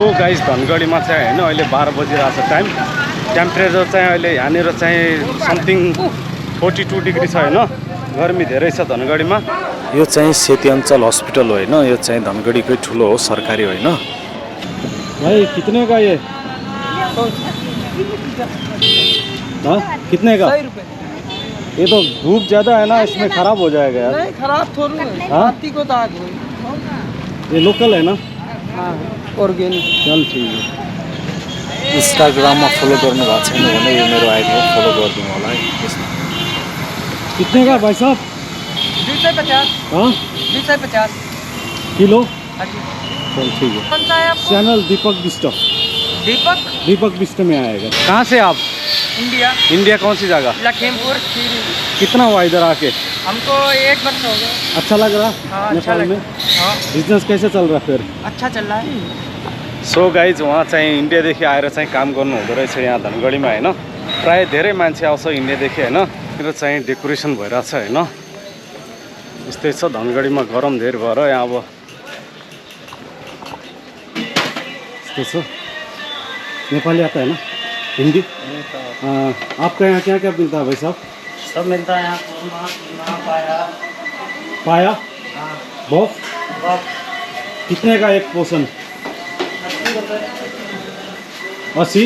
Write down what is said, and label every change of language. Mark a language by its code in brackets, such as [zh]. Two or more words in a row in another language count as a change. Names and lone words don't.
[ne] हो गाइस धनगढीमा चाहिँ हैन अहिले 12 बजिरहेको छ टाइम। टेम्परेचर चाहिँ अहिले यहाँनिर चाहिँ समथिङ 42 डिग्री छ हैन। गर्मी धेरै छ धनगढीमा। यो चाहिँ सेती अञ्चल हस्पिटल हो हैन। यो चाहिँ धनगढीकै ठुलो हो, सरकारी होइन। [hi] भाई कितने का ये? हाँ कितने का? 100 रुपये। ये तो धूप ज्यादा है ना, इसमें खराब हो जाएगा यार। नहीं खराब थोड़ी है, हाँ? हाथी को दाग हो। ये लोकल है ना? हाँ ऑर्गेनिक। चल ठीक है। [ne] इन्स्टाग्राममा फलो गर्नु भएको छैन भने यो मेरो आइडी हो, फलो गरिदिनु होला है यसमा। [hi] कितने का भाई साहब? 250। हाँ 250 किलो। हाँ जी। चल ठीक है। कौन सा है आपको? चैनल दीपक बिस्ट। दीपक बिस्ट में आएगा। कहाँ से आप? इंडिया। इंडिया कौन सी जगह? लखीमपुर। कितना हुआ इधर आके? हमको 1 वर्ष हो गया। अच्छा लग रहा? हाँ अच्छा नेपाल में हाँ बिजनेस कैसे चल रहा फिर? अच्छा चल रहा है। [ne] सो गाइज उहाँ चाहिँ इन्डियादेखि आएर चाहिँ काम गर्नु हुँदो रहेछ यहाँ धनगढीमा हैन। प्राय धेरै मान्छे आउँछ इन्डियादेखि हैन। यो चाहिँ डेकोरेसन भइरहेछ हैन। यस्तै छ धनगढीमा, गरम धेरै भएर यहाँ अब यस्तो छ। [hi] नेपाली आता है ना? हिंदी? आपका यहाँ क्या क्या मिलता है भाई साहब? सब मिलता है यहाँ। पाया? हाँ। बॉफ? कितने का एक पोर्शन? 80 रुपये। 80?